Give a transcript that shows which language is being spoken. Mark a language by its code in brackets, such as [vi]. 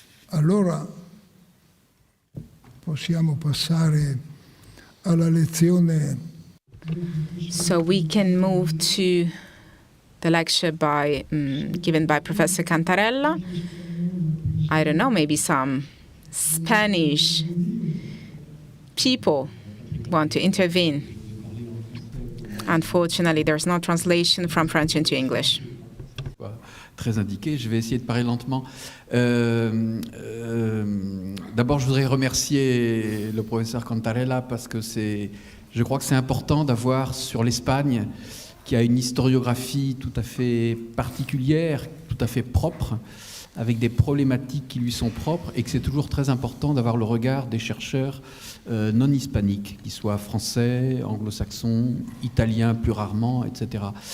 [it] Allora possiamo passare alla lezione. [en] So we can move to the lecture given by Professor Cantarella. I don't know, maybe some Spanish people want to intervene. Unfortunately, there's no translation from French into English. [fr] Très indiqué, je vais essayer de parler lentement. D'abord, je voudrais remercier le professeur Cantarella parce que je crois que c'est important d'avoir sur l'Espagne, qui a une historiographie tout à fait particulière, tout à fait propre, avec des problématiques qui lui sont propres, et que c'est toujours très important d'avoir le regard des chercheurs non hispaniques, qu'ils soient français, anglo-saxons, italiens plus rarement, etc.